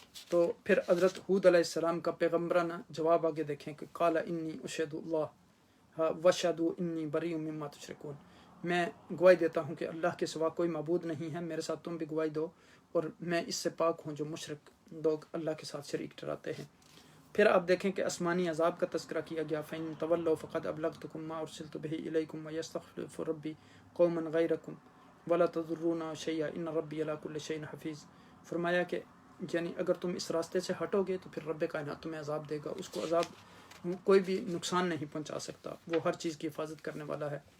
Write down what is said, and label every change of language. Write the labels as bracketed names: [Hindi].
[Urdu] تو پھر حضرت ہود علیہ السلام کا پیغمبرانہ جواب آگے دیکھیں کہ [Arabic] قال انی اشہد اللہ واشہدوا انی بریء مما تشرکون. [Urdu] میں گواہی دیتا ہوں کہ اللہ کے سوا کوئی معبود نہیں ہے، میرے ساتھ تم بھی گواہی دو، اور میں اس سے پاک ہوں جو مشرک لوگ اللہ کے ساتھ شریک ٹھہراتے ہیں. پھر آپ دیکھیں کہ آسمانی عذاب کا تذکرہ کیا گیا. [Arabic] فإن تولوا فقد ابلغتکم ما ارسلت به الیکم ویستخلف ربی قوما غیرکم ولا تضرون شیئا ان ربی علی کل شیء حفیظ. [Urdu] فرمایا کہ یعنی اگر تم اس راستے سے ہٹو گے تو پھر رب کائنات تمہیں عذاب دے گا. اس کو عذاب کوئی بھی نقصان نہیں پہنچا سکتا، وہ ہر چیز کی حفاظت کرنے والا ہے.